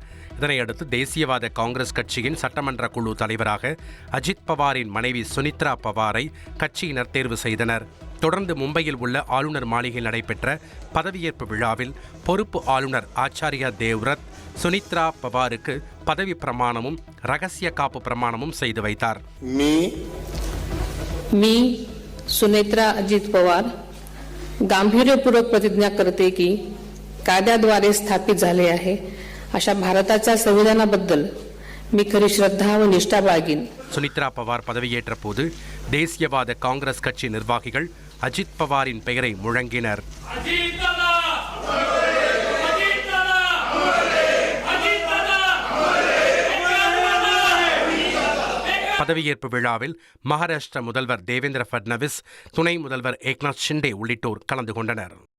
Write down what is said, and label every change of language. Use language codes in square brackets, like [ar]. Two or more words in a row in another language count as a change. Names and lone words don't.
[ta] இதனையடுத்து தேசியவாத காங்கிரஸ் கட்சியின் சட்டமன்ற குழு தலைவராக அஜித் பவாரின் மனைவி சுனித்ரா பவாரை கட்சியினர் தேர்வு செய்தனர். தொடர்ந்து மும்பையில் உள்ள ஆளுநர் மாளிகையில் நடைபெற்ற பதவியேற்பு விழாவில் பொறுப்பு ஆளுநர் ஆச்சாரியா தேவ்ரத் சுனித்ரா பவாருக்கு பதவி பிரமாணமும் ரகசிய காப்பு பிரமாணமும் செய்து வைத்தார். [mr] मी सुनेत्रा अजित पवार गांभीर्यपूर्वक प्रतिज्ञा करते की कायद्याद्वारे स्थापित झाले आहे अशा भारताच्या संविधानाबद्दल मी खरी श्रद्धा व निष्ठा बाळगीन. [ta] சுனித்ரா பவார் பதவியேற்ற போது தேசியவாத காங்கிரஸ் கட்சி நிர்வாகிகள் அஜித் பவாரின் பெயரை முழங்கினர். பதவியேற்பு விழாவில் மகாராஷ்டிர முதல்வர் தேவேந்திர ஃபட்னவிஸ், துணை முதல்வர் ஏக்நாத் ஷிண்டே உள்ளிட்டோர் கலந்து கொண்டனர்.